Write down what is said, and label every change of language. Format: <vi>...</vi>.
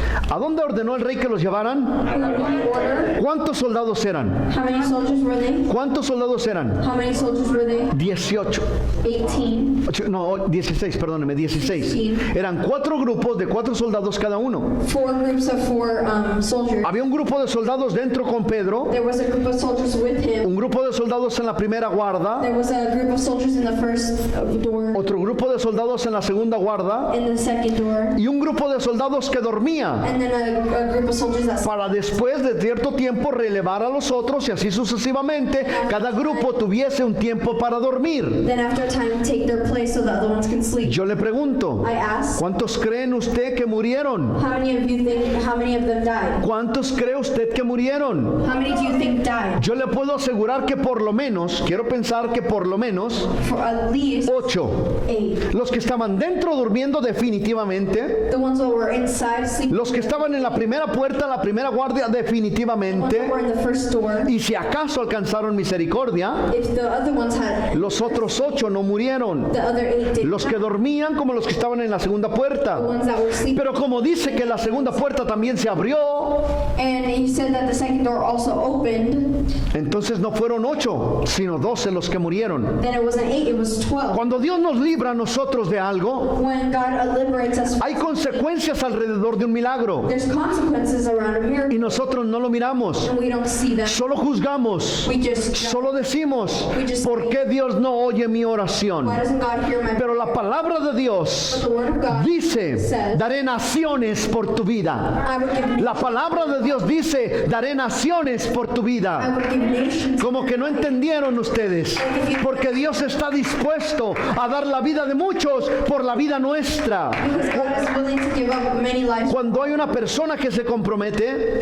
<es>¿A dónde ordenó el rey que los llevaran? ¿Cuántos soldados eran?</es> <en>How many soldiers were they?</en> <es>¿Cuántos soldados eran?</es> <en>How many soldiers were they?</en> <es>18.</es> <en>18.</en> <es>No, 16, perdóneme, 16. Eran 4 grupos de 4 soldados cada uno.</es> <en>4 groups of 4 soldiers.</en> <es>Había un grupo de soldados dentro con Pedro,</es> <en>There was a group of soldiers with him.</en> <es>un grupo de soldados en la primera guarda,</es> <en>There was a group of soldiers in the first door,</en> <es>otro grupo de soldados en la segunda guarda</es> <en>in the second door,</en> <es>y un grupo de soldados que dormía,</es> <en>and then a group of soldiers that</en> <es>para después de cierto tiempo relevar a los otros y así sucesivamente, cada grupo tuviese un tiempo para dormir.</es> <en>then after a time take their place so the other ones can sleep.</en> <es>Yo le pregunto,</es> <en>I asked,</en> <es>¿cuántos creen usted que murieron?</es> <en>how many of them died?</en> <es>¿Cuántos cree usted que murieron?</es> <en>How many do you think died?</en> <es>Yo le puedo asegurar que por lo menos, quiero pensar que por lo menos</es> <en>For at least</en> <es>8.</es> <en>8.</en> <es>Los que estaban dentro durmiendo definitivamente.</es> <en>The ones that were inside sleeping.</en> <es>Los que estaban en la primera puerta, la primera guardia,</es> <en>The ones</en> <es>definitivamente.</es> <en>that were in the first door.</en> <es>Y si acaso alcanzaron misericordia,</es> <en>If the other ones had,</en> <es>los otros 8 no murieron.</es> <en>the other 8 did.</en> <es>Los que dormían como los que estaban en la segunda</es> <en>The</en> <es>puerta.</es> <en>ones that were sleeping.</en> <es>Pero como dice que la segunda puerta también se abrió,</es> <en>And he said that the second door also opened.</en> <es>entonces no fueron 8, sino 12 los que murieron.</es> <en>Then it wasn't 8, it was 12.</en> <es>Cuando Dios nos libra a nosotros de algo,</es> <en>When God liberates us,</en> <es>hay consecuencias alrededor de un milagro</es> <en>there's consequences around a miracle,</en> <es>y nosotros no lo miramos.</es> <en>and we don't see them.</en> <es>Solo juzgamos,</es> <en>We just</en> <es>solo decimos, ¿por qué Dios no oye mi oración?</es> <en>why doesn't God hear my</en> <es>Pero la palabra de Dios</es> <en>The word of God</en> <es>dice,</es> <en>says,</en> <es>daré naciones por tu vida.</es> <en>I would give</en> <es>La palabra de Dios dice, daré naciones por tu</es> <en>I</en> <es>vida.</es> <en>would give nations.</en> <es>Como que no entendieron ustedes, porque Dios está dispuesto a dar la vida de muchos por la vida nuestra.</es> <en>Because God is willing to give up many lives.</en> <es>Cuando hay una persona que se compromete,</es>